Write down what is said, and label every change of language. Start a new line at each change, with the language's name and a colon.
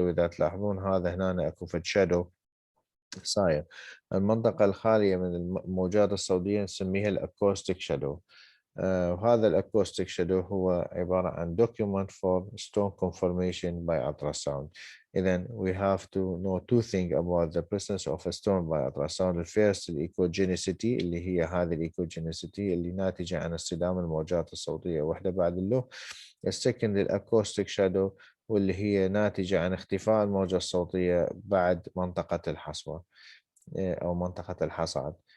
Arabic: وإذا تلاحظون هذا هنا أكو فد شادو صاير. المنطقة الخالية من الموجات الصوتية نسميها الأكوستيك شادو. وهذا الأكوستيك شادو هو عبارة عن
English: document for stone conformation by ultrasound.
Arabic: إذن
English: we have to know two things about the presence of a stone by ultrasound. The first
Arabic: الإيكوجينيسيتي اللي هي هذه الإيكوجينيسيتي اللي ناتجة عن اصطدام الموجات الصوتية واحدة بعد اللو. السكند الأكوستيك شادو واللي هي ناتجة عن اختفاء الموجة الصوتية بعد منطقة الحصوة أو منطقة الحصاد.